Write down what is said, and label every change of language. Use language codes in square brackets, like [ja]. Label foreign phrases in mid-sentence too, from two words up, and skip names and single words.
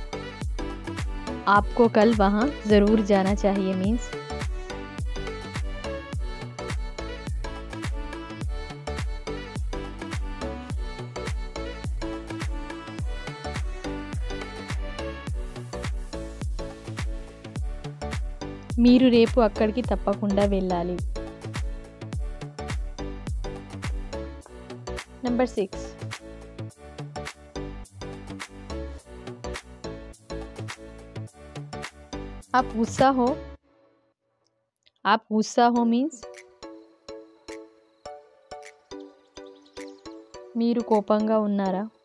[hi] आपको कल वहाँ ज़रूर जाना चाहिए means [te] మీరు రేపు అక్కడికి తప్పకుండా వెళ్ళాలి. నెంబర్ 6. [hi] आप गुस्सा हो. आप गुस्सा हो means [te] మీరు కోపంగా ఉన్నారా.